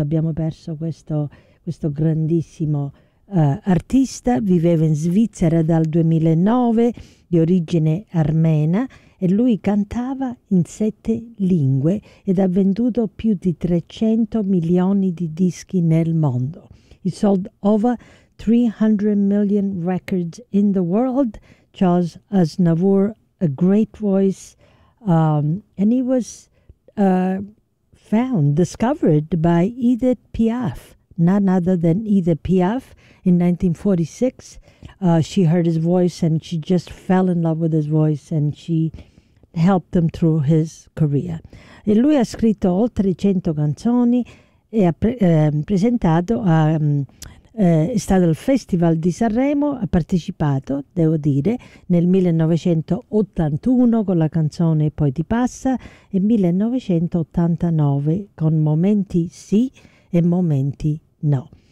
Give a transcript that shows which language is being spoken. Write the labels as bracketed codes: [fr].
[it] Abbiamo perso questo grandissimo artista. Viveva in Svizzera dal 2009, di origine armena, e lui cantava in 7 lingue ed ha venduto più di 300 milioni di dischi nel mondo. [en] He sold over 300 million records in the world. Charles Aznavour, a great voice, and he was discovered by Edith Piaf, none other than Edith Piaf, in 1946. She heard his voice and she just fell in love with his voice, and she helped him through his career. [it] E lui ha scritto oltre 100 canzoni e ha presentato, è stato al Festival di Sanremo, ha partecipato, devo dire, nel 1981 con la canzone Poi ti passa e 1989 con Momenti sì e Momenti no.